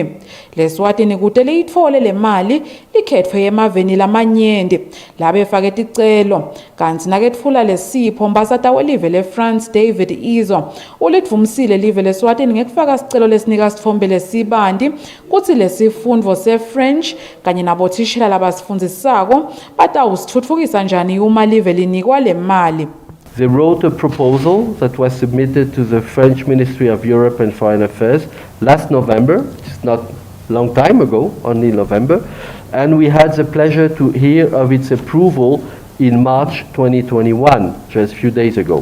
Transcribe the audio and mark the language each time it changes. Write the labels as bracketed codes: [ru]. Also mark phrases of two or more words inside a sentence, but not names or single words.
[ss] LeSwatini kude liyithole le mali likhetfwe emaveni lamanyenti labe fake ticelo kanti naketfula lesipho ambassador welive leFrance David Iso ulidvumisile live leSwatini ngekufaka sicelo lesinika sitfombe lesibanti kutsi lesifundvo seFrench kanye nabothishela labasifundzisako batawusitfutfukisa njani uma live linikwa le mali. [en] They wrote a proposal that was submitted to the French Ministry of Europe and Foreign Affairs last November. It's not a long time ago, only November. And we had the pleasure to hear of its approval in March 2021, just a few days ago.